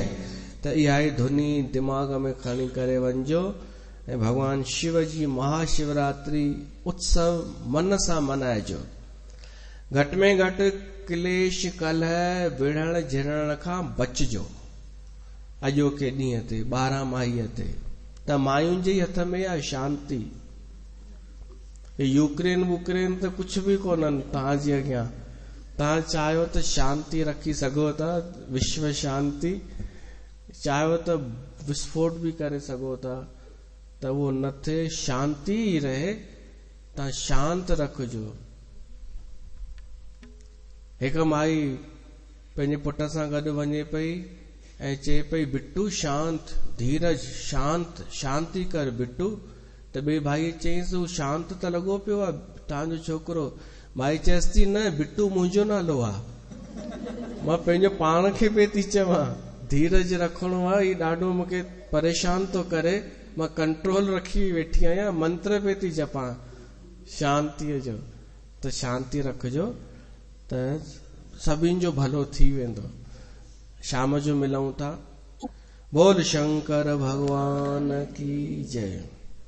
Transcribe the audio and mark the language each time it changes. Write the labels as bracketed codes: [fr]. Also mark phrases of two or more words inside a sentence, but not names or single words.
[sd] त इहा धुनी दिमाग में खणी करे वञो ऐं भगवान शिव जी महाशिवरात्रि उत्सव मन सां मनाइजो। घट में घटि क्लेश कलह विढ़ण झिड़ण खां बचजो। अॼोके ॾींहं ते 12 माहीअ ते त मायुनि जे हथ में आहे शांति। यूक्रेन वुक्रेन त कुछ भी कोन्हनि तव्हांजे अॻियां। तव्हां चाहियो त शांति रखी सघो था, विश्व शांति, चाहियो त विस्फोट भी करे सघो था, त उहो न थिए, शांति ही रहे। तव्हां शांत रखजो। हिकु माई पंहिंजे पुट सां गॾु वञे पई ऐं चए पई बिट्टू शांत, धीरज, शांत, शांति कर बिट्टू। त ॿिए भाई चयईंसि हू शांत त लॻो पियो आहे तव्हांजो छोकिरो। माई चएसि थी न बिट्टू मुंहिंजो नालो आहे। मां पंहिंजो पाण खे पे थी चवां धीरज रखणो आहे, ही ॾाढो मूंखे परेशान थो करे। मां कंट्रोल रखी वेठी आहियां, मंत्र पे थी जपां शांतीअ जो। त शांति रखजो त सभिनि जो भलो थी वेंदो। शाम जो मिलूं था। [hi] बोल शंकर भगवान की जय।